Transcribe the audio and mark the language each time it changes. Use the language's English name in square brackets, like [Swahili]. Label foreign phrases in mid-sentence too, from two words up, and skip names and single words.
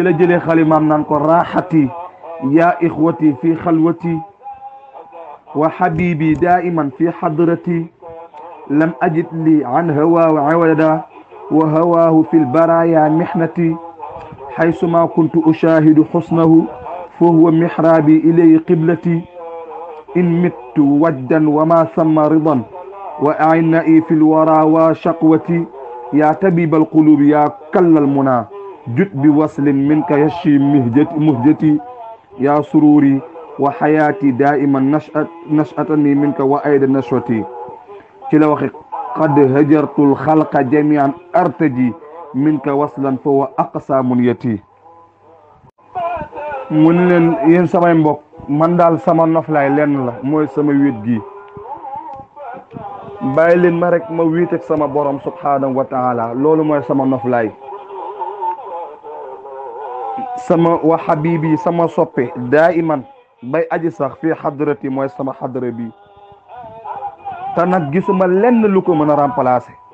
[Wolof] la jëlee xalimaam naan ko [Arabic] راحتي يا إخوتي في خلوتي وحبيبي دائما في حضرتي لم أجد لي عن هواه عوضا وهواه في البرايا محنتي حيثما كنت أشاهد حسنه فهو محرابي إليه قبلتي إن مت وجدا وما سم ردا وعيني في الورى وشقوتي يا طبيب القلوب يا كل المنى جد بوصل منك يشفي مهجتي يا سروري وحياتي دائما نشأتي منك وأيضا نشوتي [Wolof] ci la waxe [Arabic] قد هجرت الخلق جميعا أرتجي منك وصلا فهو أقصى منيتي [Wolof] mun leen yéen samay mbokk man daal sama noflaay lenn la mooy sama wéet gi bàyyi leen ma rek ma wéet ak sama borom [Arabic] سبحانه وتعالى [Wolof] loolu mooy sama noflaay sama [Arabic] وحبيبي [Wolof] sama soppe daiman bay aji sax [Arabic] في حضرتي [Wolof] mooy sama xadra bi te nag gisuma lenn lu ko mën a remplacer